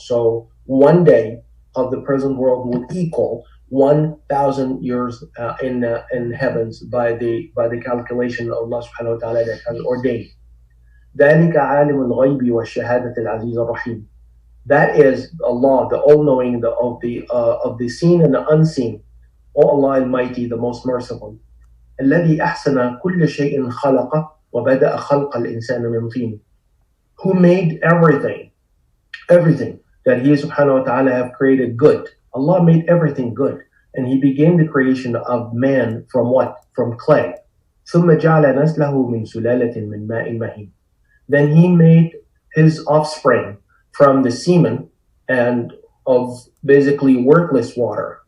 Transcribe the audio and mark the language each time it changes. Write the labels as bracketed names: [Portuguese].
[English] So 1 day of the present world will equal 1,000 years in heavens by the calculation of Allah subhanahu wa ta'ala that has ordained. [Arabic] ذَلِكَ عَالِمُ الْغَيْبِ وَالشَّهَادَةِ الْعَزِيزُ الرَّحِيمُ. [English] That is Allah, the all-knowing of the seen and the unseen. O Allah Almighty, the most merciful. [Arabic] الذي أحسن كل شيء خلقه وبدأ خلق الإنسان من طين. [English] Who made everything that He subhanahu wa ta'ala have created good. Allah made everything good. And He began the creation of man from what? From clay. [Arabic] ثم جعل نسله من سلالة من ماء مهين. [English] Then He made His offspring from the semen and of basically worthless water.